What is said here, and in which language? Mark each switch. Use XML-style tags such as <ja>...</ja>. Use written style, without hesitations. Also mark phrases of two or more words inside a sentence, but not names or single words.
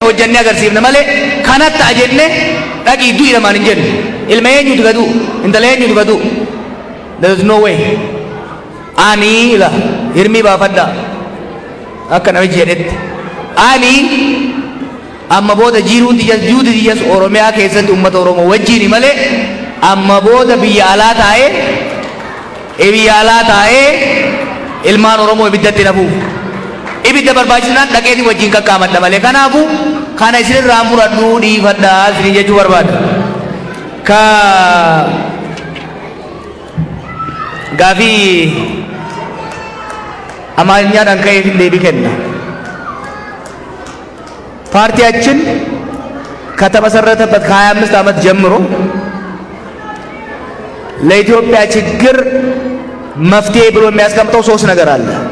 <om>hojjannee agarsiifna malee kanatti ajenne dhaqii du'i namaan hin jennu. Ilma eenyutu gadu? Intala eenyutu gadu?</om> <en>There is no way.</en> <om>Ani ila hirmii baafadha akka namichi jedhetti. Ani amma booda jiruuti jas Oromiyaa keessatti uummata Oromoo wajjini malee amma booda biyya alaa taa'ee ilmaan Oromoo ibiddatti nafuuf. Ibidda barbaachisnaan dhaqeetii wajjin qaqqaamadha malee kanaafuu kana isinirraa muradhuu dhiifadhaa isinii jechuu barbaada. Ka gaafii</om> <am>አማርኛን ከየት እንደሚከና ፓርቲያችን ከተመሰረተበት ከ25 ዓመት ጀምሮ ለኢትዮጵያ ችግር መፍትሄ ብሎ የሚያስቀምጠው ሶስት ነገር አለ።</am>